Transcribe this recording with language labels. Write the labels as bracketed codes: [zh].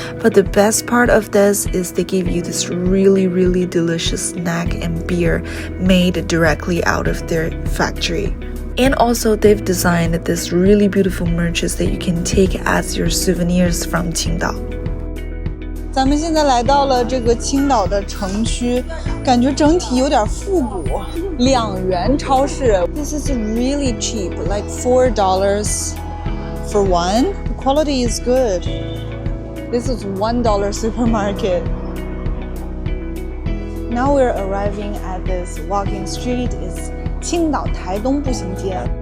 [en] But the best part of this is they give you this really delicious snack and beer made directly out of their factory. And also they've designed this really beautiful merches that you can take as your souvenirs from Qingdao. [zh] 咱们现在来到了这个青岛的城区，感觉整体有点复古。 2元超市 [en] ，This is really cheap, like $4 for one. The quality is good. This is $1 supermarket. Now we're arriving at this walking street. It's Qingdao Taidong 步行街.